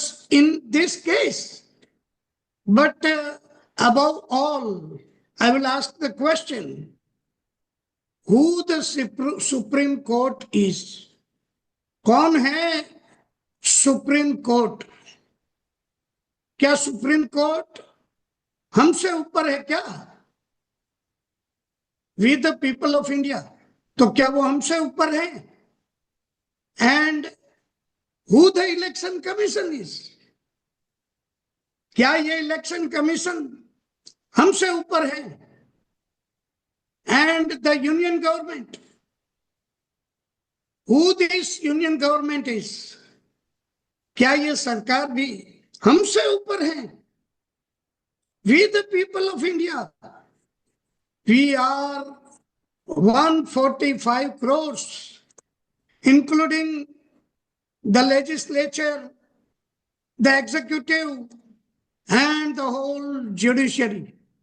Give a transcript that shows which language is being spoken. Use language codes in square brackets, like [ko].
[en] in this case, but above all, I will ask the question, who the Supreme Court is? [hi] कौन है supreme court? क्या supreme court हमसे ऊपर है क्या? [en] We the people of India, [hi] तो क्या वो हमसे ऊपर है? [en] And who the election commission is? [hi] क्या ये इलेक्शन कमीशन हमसे ऊपर है? [en] And the union government, who this union government is? [hi] क्या ये सरकार भी हमसे ऊपर है? [en] We the people of India, we are 145 crores, including the legislature, the executive, and the whole judiciary.